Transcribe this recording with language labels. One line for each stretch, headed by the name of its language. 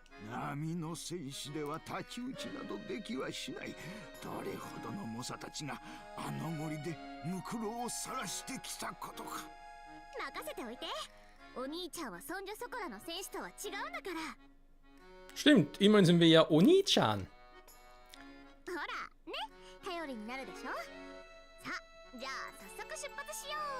Japanese: 波の戦士では太刀打ちなどできはしない。どれほどの猛者たちがあの森でムクロを晒してきたことか。任せておいて。お兄ちゃんはそんじょそこらの戦士とは違うんだから。
German: Stimmt, immerhin sind wir ja Oni-chan.
Japanese: ほら、ね、頼りになるでしょ。さあ、じゃあ早速出発しよ